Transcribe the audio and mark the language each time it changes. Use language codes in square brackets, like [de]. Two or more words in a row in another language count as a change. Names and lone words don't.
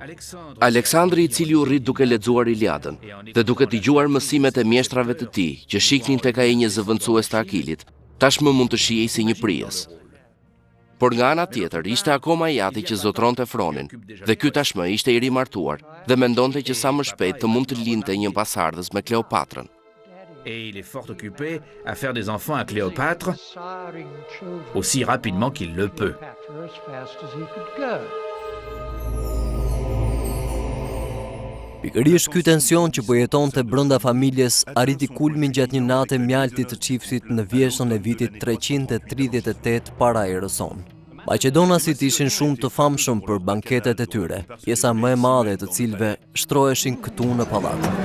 [sq] Aleksandri, i cili u rrit duke lexuar Iliadën dhe duke dëgjuar mësimet e mjeshtrave të tij që shihnin tek ai një zëvendësues të Akilit, tashmë mund të shihej si një prijes. Por nga ana tjetër, ishte akoma i ati që zotronte Fronin, dhe ky tashmë ishte i rimartuar dhe mendonte që sa më shpejt të mund të lindte një pasardhës me Kleopatrën. [fr] Et il est fort occupé à faire des enfants à Cléopâtre aussi rapidement qu'il le peut. [sq] Pikërisht ky tension që po jetonte brenda familjes arriti kulmin gjatë një nate mjalti të çiftit në vjeshtën e vitit 338 para erës sonë. Maqedonasit ishin shumë të famshëm për banketet e tyre, pjesa më e madhe të cilëve shtroheshin këtu në pallat.